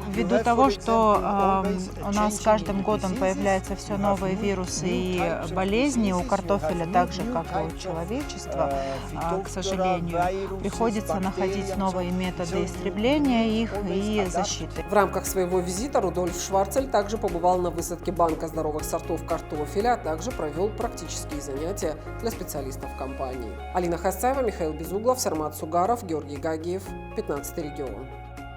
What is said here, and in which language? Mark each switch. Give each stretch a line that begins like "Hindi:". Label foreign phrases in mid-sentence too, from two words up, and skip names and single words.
Russian: Ввиду того, что у нас с каждым годом появляются все новые вирусы и болезни у картофеля, так же, как и у человечества, к сожалению, приходится находить новые методы истребления их и защиты. В рамках своего визита Рудольф Шварцель также побывал на высадке банка здоровых сортов картофеля, а также провел практические занятия для специалистов компании. Алина Хасаева, Михаил Безуглов, Сармат Сугаров, Георгий Гагиев, 15 регион.